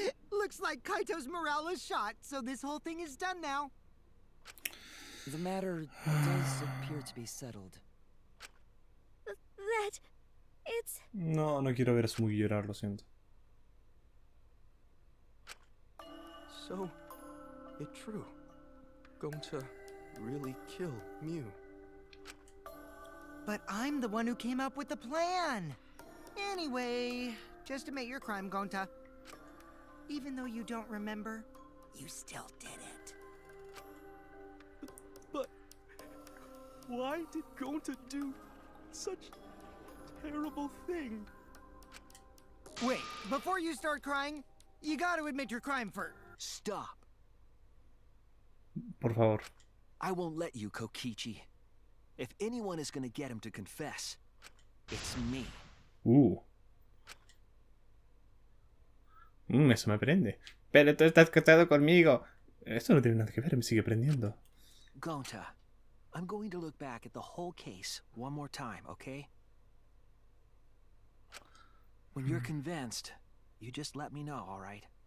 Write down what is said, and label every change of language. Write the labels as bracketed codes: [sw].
[en] Looks like Kaito's morale is shot, so this whole thing is done now. The matter does appear to be settled. That... it's... [es] No quiero ver a Smuggy llorar, lo siento. [en] So, it's true. Gonta really killed Mew. But I'm the one who came up with the plan. Anyway, just admit your crime, Gonta. Even though you don't remember, you still did it. But why did Gonta do such a terrible thing? Wait, before you start crying, you gotta admit your crime first. Stop. [es] Por favor. [en] I won't let you, Kokichi. If anyone is gonna get him to confess, it's me. [es] Eso me prende. Pero tú estás casado conmigo. Esto no tiene nada que ver, me sigue prendiendo. [en] Gonta, I'm going to look back at the whole case one more time, okay? When you're convinced, you just let me know, alright?